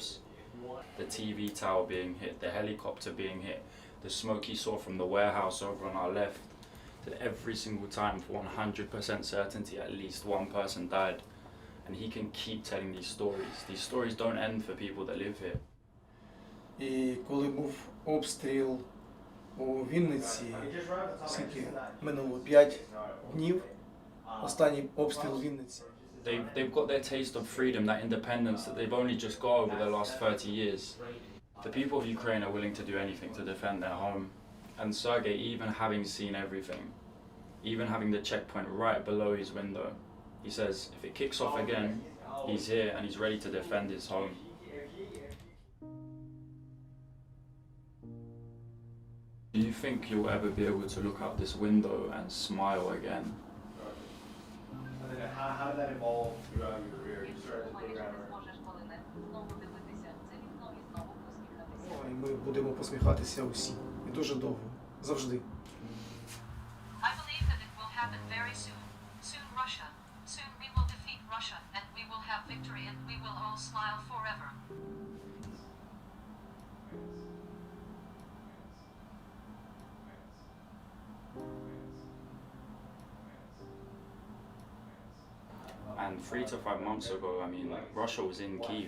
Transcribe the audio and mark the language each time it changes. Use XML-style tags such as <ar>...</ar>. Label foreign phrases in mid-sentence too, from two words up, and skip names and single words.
<en>The TV tower being hit, the helicopter being hit, the smoke he saw from the warehouse over on our left, that every single time for 100% certainty at least one person died. And he can keep telling these stories. These stories don't end for people that live here.</en> <uk>І коли був обстріл у Вінниці, скільки минуло 5 днів, останній обстріл у Вінниці.</uk> <en>They've got their taste of freedom, that independence that they've only just got over the last 30 years. The people of Ukraine are willing to do anything to defend their home. And Sergei, even having seen everything, even having the checkpoint right below his window, he says if it kicks off again, he's here and he's ready to defend his home. Do you think you'll ever be able to look out this window and smile again? How did that evolve throughout your career? You started as a programmer.</en> <uk>І ми будемо посміхатися усі. І дуже довго. Завжди.</uk> <en>I believe that it will happen very soon. Soon Russia. Soon we will defeat Russia and we will have victory and we will all smile forever. And 3 to 5 months ago, I mean, Russia was in Kyiv.</en>